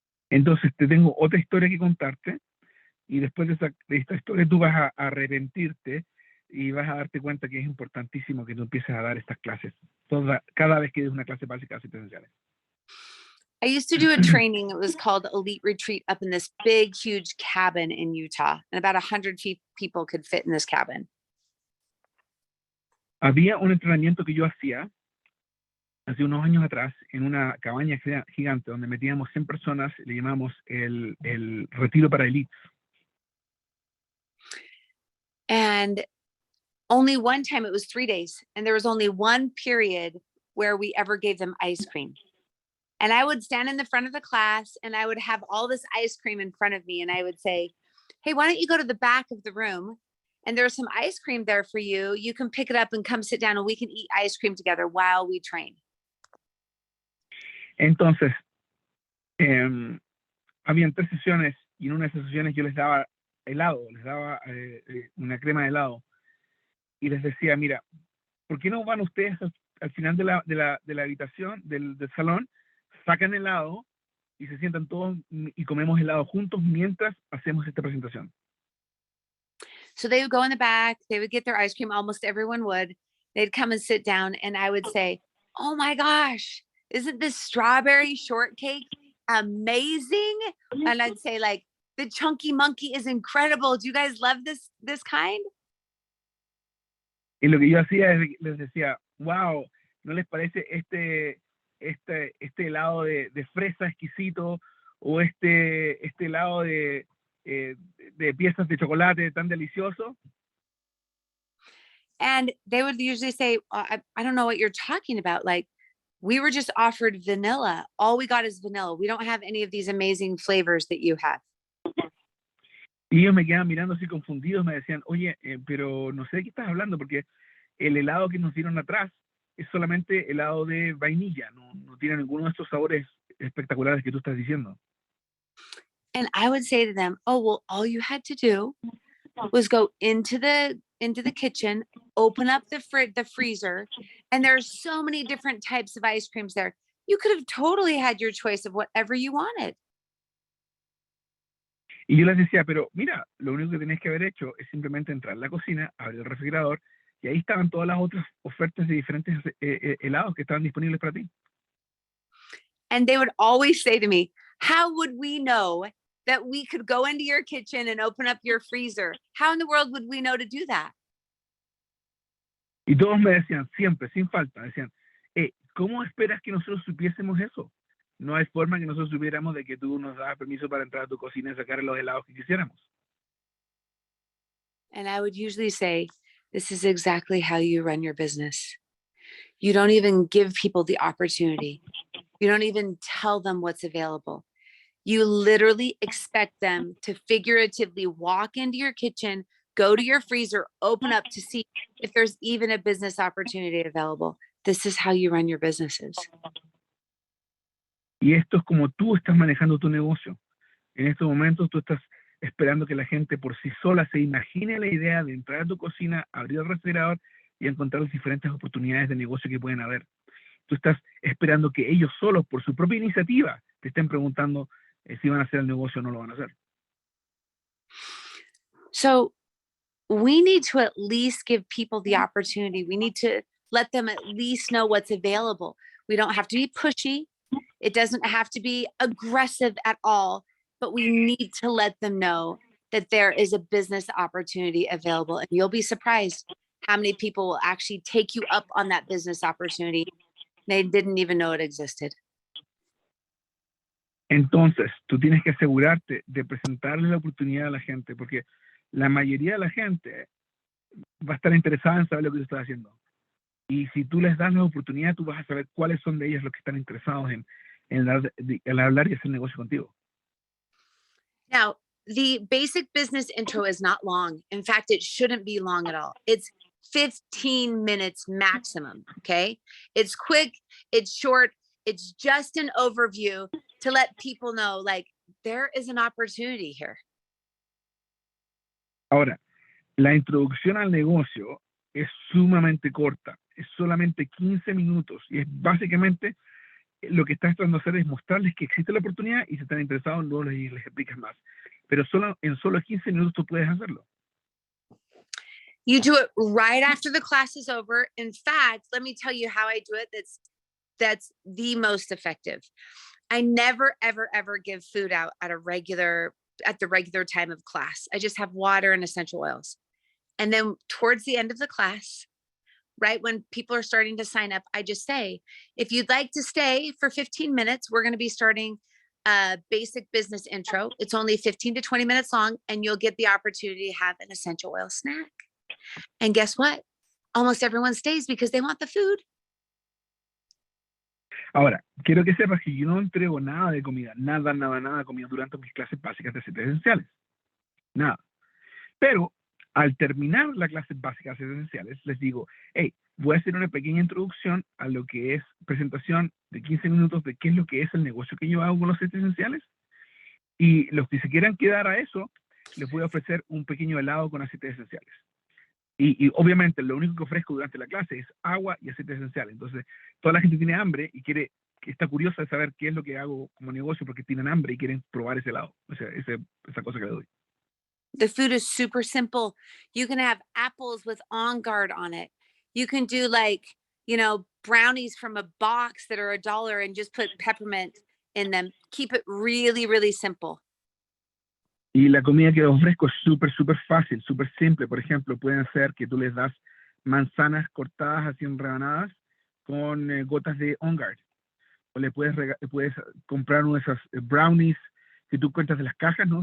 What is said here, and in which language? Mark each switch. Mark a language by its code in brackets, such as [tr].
[es] Entonces te tengo otra historia que contarte, y después de esta historia tú vas a arrepentirte y vas a darte cuenta que es importantísimo que tú empieces a dar estas clases cada vez que des una clase básica de aceites esenciales. [en] I used to do a training. It was called Elite Retreat up in this big, huge cabin in Utah, and about 100 people could fit in this cabin. [es] Había un entrenamiento que yo hacía hace unos años atrás en una cabaña gigante donde metíamos 100 personas, le llamamos el retiro para elites. [en] And only one time, it was 3 days, and there was only one period where we ever gave them ice cream. And I would stand in the front of the class and I would have all this ice cream in front of me. And I would say, hey, why don't you go to the back of the room? And there's some ice cream there for you. You can pick it up and come sit down and we can eat ice cream together while we train. [es] Entonces, habían 3 sesiones y en una de esas sesiones yo les daba helado, les daba una crema de helado y les decía, mira, ¿por qué no van ustedes al final de la habitación, del salón, sacan helado y se sientan todos y comemos helado juntos mientras hacemos esta presentación? [en] So they would go in the back, they would get their ice cream, almost everyone would. They'd come and sit down and I would say, oh my gosh, isn't this strawberry shortcake amazing? And I'd say like, the chunky monkey is incredible. Do you guys love this kind? [es] Y lo que yo hacía es les decía, wow, ¿no les parece este helado de fresa exquisito o este helado de piezas de chocolate tan delicioso? [en] And they would usually say, I don't know what you're talking about. Like, we were just offered vanilla. All we got is vanilla. We don't have any of these amazing flavors that you have. [es] Y ellos me quedaban mirando así confundidos, me decían, oye, pero no sé de qué estás hablando, porque el helado que nos dieron atrás es solamente helado de vainilla, no tiene ninguno de estos sabores espectaculares que tú estás diciendo. [en] And I would say to them, oh, well, all you had to do was go into the kitchen, open up the freezer, and there's so many different types of ice creams there. You could have totally had your choice of whatever you wanted. [es] Y yo les decía, pero mira, lo único que tenés que haber hecho es simplemente entrar a la cocina, abrir el refrigerador, y ahí estaban todas las otras ofertas de diferentes helados que estaban disponibles para ti. [en] And they would always say to me, how would we know that we could go into your kitchen and open up your freezer? How in the world would we know to do that? [es] Y todos me decían, siempre, sin falta, decían, ¿cómo esperas que nosotros supiésemos eso? No hay forma que nosotros supiéramos de que tú nos das permiso para entrar a tu cocina y sacar los helados que quisiéramos. [en] And I would usually say, this is exactly how you run your business. You don't even give people the opportunity. You don't even tell them what's available. You literally expect them to figuratively walk into your kitchen, go to your freezer, open up to see if there's even a business opportunity available. This is how you run your businesses. [es] Y esto es como tú estás manejando tu negocio. En estos momentos tú estás esperando que la gente por sí sola se imagine la idea de entrar a tu cocina, abrir el refrigerador y encontrar las diferentes oportunidades de negocio que pueden haber. Tú estás esperando que ellos solos, por su propia iniciativa, te estén preguntando si van a hacer el negocio o no lo van a hacer. [en] So we need to at least give people the opportunity. We need to let them at least know what's available. We don't have to be pushy. It doesn't have to be aggressive at all, but we need to let them know that there is a business opportunity available. And you'll be surprised how many people will actually take you up on that business opportunity. They didn't even know it existed. [es] Entonces, tú tienes que asegurarte de presentarle la oportunidad a la gente, porque la mayoría de la gente va a estar interesada en saber lo que tú estás haciendo. Y si tú les das la oportunidad, tú vas a saber cuáles son de ellos los que están interesados en hablar y hacer negocio contigo. [en] Now, the basic business intro is not long. In fact, it shouldn't be long at all. It's 15 minutes maximum, okay? It's quick, it's short, it's just an overview to let people know, like, there is an opportunity here. [es] Ahora, la introducción al negocio es sumamente corta, es solamente 15 minutos y es básicamente lo que estás tratando de hacer es mostrarles que existe la oportunidad y si están interesados luego les explicas más. Pero en solo 15 minutos tú puedes hacerlo. [en] You do it right after the class is over. In fact, let me tell you how I do it. That's the most effective. I never, ever, ever give food out at the regular time of class. I just have water and essential oils. And then towards the end of the class, right when people are starting to sign up, I just say, if you'd like to stay for 15 minutes, we're going to be starting a basic business intro. It's only 15 to 20 minutes long, and you'll get the opportunity to have an essential oil snack. And guess what? Almost everyone stays because they want the food. [es] Ahora, quiero que sepas que yo no entrego nada de comida, nada de comida durante mis clases básicas de aceites esenciales. Nada. Pero al terminar la clase básica de aceites esenciales, les digo, hey, voy a hacer una pequeña introducción a lo que es presentación de 15 minutos de qué es lo que es el negocio que yo hago con los aceites esenciales. Y los que se quieran quedar a eso, les voy a ofrecer un pequeño helado con aceites esenciales. Y obviamente lo único que ofrezco durante la clase es agua y aceites esenciales. Entonces, toda la gente tiene hambre y está curiosa de saber qué es lo que hago como negocio porque tienen hambre y quieren probar ese helado. O sea, esa cosa que le doy. [en] The food is super simple. You can have apples with On Guard on it. You can do brownies from a box that are $1 and just put peppermint in them. Keep it really, really simple. [es] Y la comida que ofrezco es súper fácil, súper simple. Por ejemplo, pueden ser que tú les das manzanas cortadas así en rebanadas con gotas de On Guard. O le puedes comprar uno de esos brownies que tú encuentras de las cajas, ¿no?